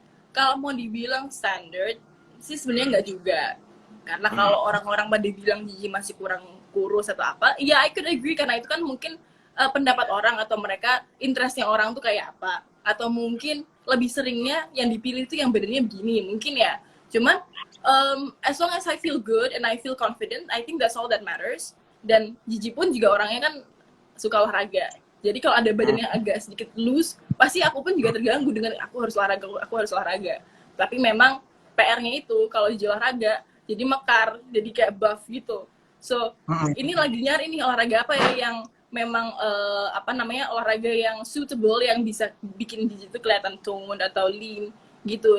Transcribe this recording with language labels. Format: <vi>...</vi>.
<id>Kalau mau dibilang standar sih sebenarnya nggak juga. Karena kalau orang-orang pada bilang Gigi masih kurang kurus atau apa, ya</id> <en>I could agree</en> <id>karena itu kan mungkin pendapat orang atau mereka interestnya orang tuh kayak apa, atau mungkin lebih seringnya yang dipilih tuh yang badannya begini mungkin ya. Cuman</id> <en>as long as I feel good and I feel confident, I think that's all that matters.</en> <id>Dan Gigi pun juga orangnya kan suka olahraga. Jadi kalau ada badan yang agak sedikit loose, pasti aku pun juga terganggu dengan aku harus olahraga. Tapi memang PR-nya itu kalau Gigi olahraga jadi mekar, jadi kayak buff gitu. So ini lagi nyari nih olahraga apa ya yang memang olahraga yang suitable, yang bisa bikin Gigi itu kelihatan tone atau lean gitu.</id>